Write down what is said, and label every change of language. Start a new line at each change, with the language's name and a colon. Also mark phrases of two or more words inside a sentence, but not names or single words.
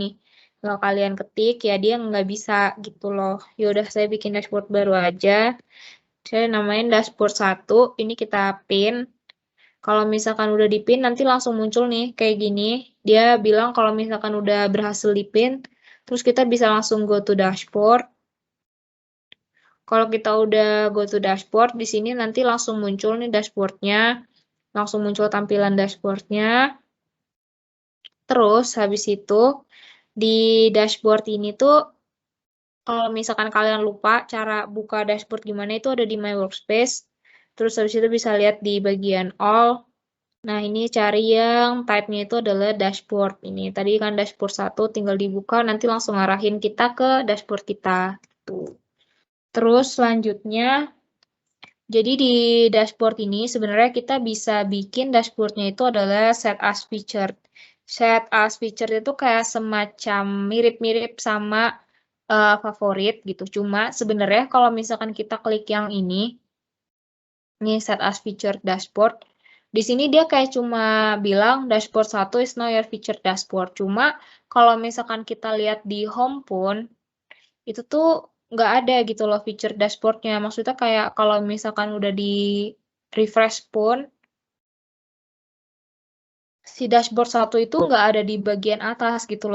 Indonesian: Kalau kalian ketik, ya dia nggak bisa gitu loh. Yaudah, saya bikin dashboard baru aja. Saya namain dashboard 1, ini kita pin. Kalau misalkan udah dipin, nanti langsung muncul nih, kayak gini. dia bilang kalau misalkan udah berhasil dipin, terus kita bisa langsung
English: go to dashboard.
Indonesian: Kalau kita udah
English: go to dashboard,
Indonesian: di sini nanti langsung muncul nih dashboardnya, langsung muncul tampilan dashboardnya. Terus habis itu di dashboard ini tuh kalau misalkan kalian lupa cara buka dashboard gimana, itu ada di My Workspace. Terus habis itu bisa lihat di bagian All. Nah, ini cari yang type-nya itu adalah dashboard. Ini tadi kan dashboard 1 tinggal dibuka, nanti langsung arahin kita ke dashboard kita. Tuh. Terus selanjutnya, jadi di dashboard ini sebenarnya kita bisa bikin dashboardnya itu adalah
English: set as featured. Set as featured
Indonesian: itu kayak semacam mirip-mirip sama favorit gitu. Cuma sebenarnya kalau misalkan kita klik yang ini
English: set as featured dashboard,
Indonesian: di sini dia kayak cuma bilang
English: dashboard 1 is now your featured dashboard.
Indonesian: Cuma kalau misalkan kita lihat di home pun, itu tuh nggak ada gitu loh
English: feature dashboardnya.
Indonesian: Maksudnya kayak kalau misalkan udah di refresh pun, si dashboard 1 itu nggak ada di bagian atas gitu loh.